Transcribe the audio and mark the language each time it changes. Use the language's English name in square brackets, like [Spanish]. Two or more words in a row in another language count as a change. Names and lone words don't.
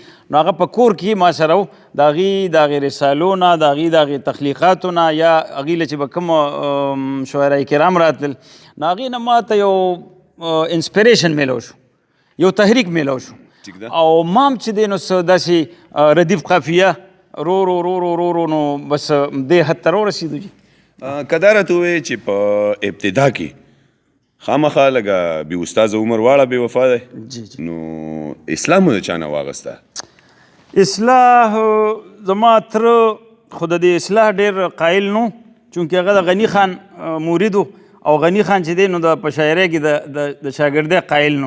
[Pashto] نو هغه په کور کې ما سره و، د هغې رسالو نه، د هغې تخلیقاتو نه، یا هغې له چې به کوم شعرای کرام راتلل نو هغې نه ما ته یو انسپریشن میلو شو، یو تحریک میلو شو. او ما هم چې دی نو څه داسې ردیف قافیه رو رو رو رو رو رو نو بس دې حد ته راورسېدو. جي که دا راته ووایې چې په ابتدا کې خامخا لږه بې استاذه عمر واړه بې وفا دی، نو اصلاح مو د چا نه واغسته؟ اصلاح زما تره خو د دې اصلاح ډېر قایل نو، چونکې هغه د غني خان مرید و، او غني خان چې دی نو د په شاعرۍ کې د شاګردۍ قایل نو.